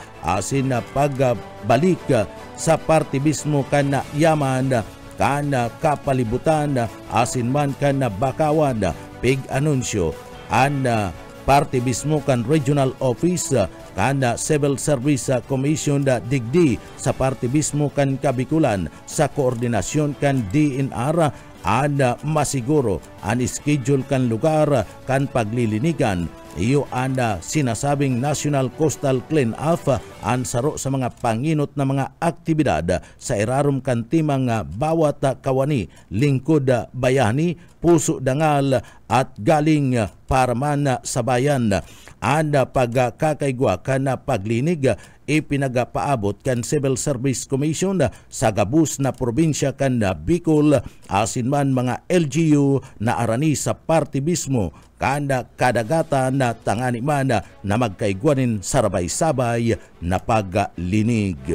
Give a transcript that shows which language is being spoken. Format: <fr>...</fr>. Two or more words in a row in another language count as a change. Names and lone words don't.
<bik>asin na pagbalik sa parte mismo kan yaman kan kapalibutan asin man kan bakawan pig-anunsyo ang parte mismo kan regional office kan Civil Service Commission digdi sa parte mismo kan Kabikulan sa koordinasyon kan DNR ang masiguro ang schedule kan lugar kan paglilinigan. Iyo ang sinasabing</bik> <en>National Coastal Clean-up</en> <bik>ang saro sa mga panginot na mga aktibidad sa irarom kan timang bawat kawani,</bik> <tl>lingkod bayani, puso dangal at galing para man sa bayan.</tl> <bik>Ang pagkakaigwa kan paglinig ipinagapaabot kan Civil Service Commission sa gabus na probinsya kan Bicol asin man mga LGU na arani sa parte mismo kan kadagatan na tangani man na magkaigwanin sarabay-sabay na paglinig.</bik>